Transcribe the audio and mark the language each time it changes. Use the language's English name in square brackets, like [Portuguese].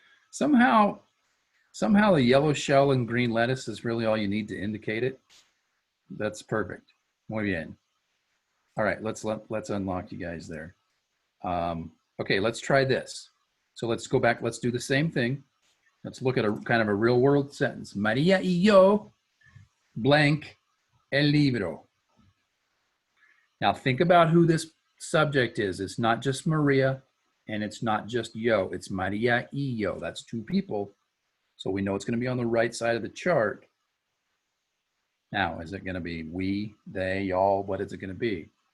[English] Somehow the yellow shell and green lettuce is really all you need to indicate it. That's perfect. [Spanish] Muy bien. [English] All right, let's unlock you guys there. Okay, let's try this. So let's go back. Let's do the same thing. Let's look at a kind of a real world sentence. [Spanish] María y yo [English] blank [Spanish] el libro. [English] Now think about who this subject is. It's not just Maria and it's not just yo. It's [Spanish] María y yo. [English] That's two people. So we know it's going to be on the right side of the chart. Now, is it going to be we, they, y'all? What is it going to be?